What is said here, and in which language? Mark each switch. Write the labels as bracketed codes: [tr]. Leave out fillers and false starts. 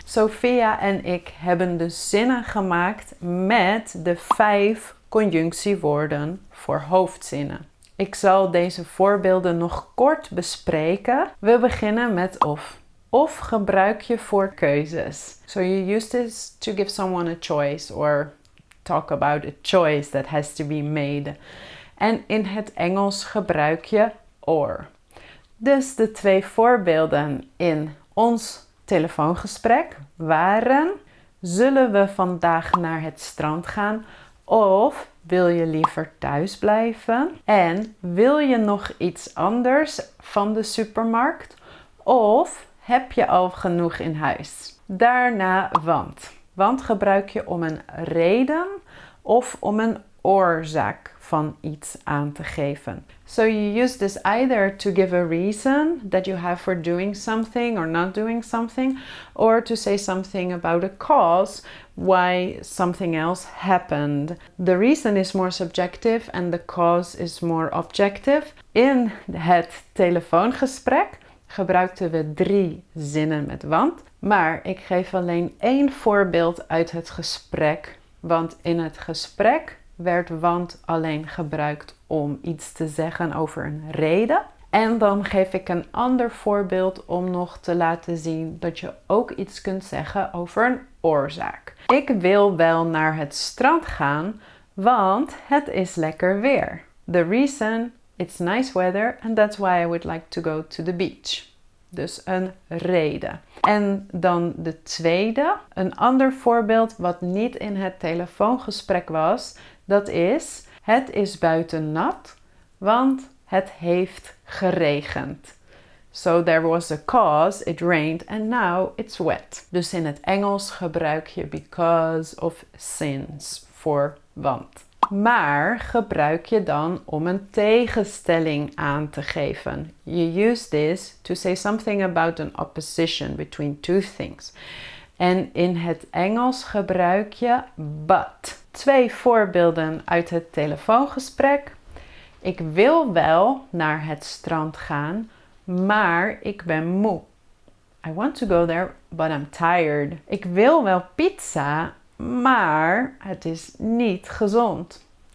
[nl] Sophia en ik hebben de zinnen gemaakt met de 5 conjunctiewoorden voor hoofdzinnen. Ik zal deze voorbeelden nog kort bespreken. We beginnen met of. Of gebruik je voor keuzes. [en] So you use this to give someone a choice or talk about a choice that has to be made. [nl] En in het Engels gebruik je or. Dus de 2 voorbeelden in ons telefoongesprek waren: zullen we vandaag naar het strand gaan of wil je liever thuis blijven? En wil je nog iets anders van de supermarkt of heb je al genoeg in huis? Daarna want. Want gebruik je om een reden of om een oorzaak van iets aan te geven. [en] So you use this either to give a reason that you have for doing something or not doing something, or to say something about a cause why something else happened. The reason is more subjective and the cause is more objective. [nl] In het telefoongesprek gebruikten we 3 zinnen met want, maar ik geef alleen 1 voorbeeld uit het gesprek, want in het gesprek werd want alleen gebruikt om iets te zeggen over een reden. En dan geef ik een ander voorbeeld om nog te laten zien dat je ook iets kunt zeggen over een oorzaak. Ik wil wel naar het strand gaan, want het is lekker weer. [en] The reason, it's nice weather and that's why I would like to go to the beach. [nl] Dus een reden. En dan de tweede, een ander voorbeeld wat niet in het telefoongesprek was, dat is: het is buiten nat, want het heeft geregend. [en] So there was a cause, it rained and now it's wet. [nl] Dus in het Engels gebruik je because of since voor want. Maar gebruik je dan om een tegenstelling aan te geven. [en] You use this to say something about an opposition between two things. [nl] En in het Engels gebruik je but. 2 voorbeelden uit het telefoongesprek. Ik wil wel naar het strand gaan, maar ik ben moe. [en] I want to go there, but I'm tired. [nl] Ik wil wel pizza, maar het is niet gezond.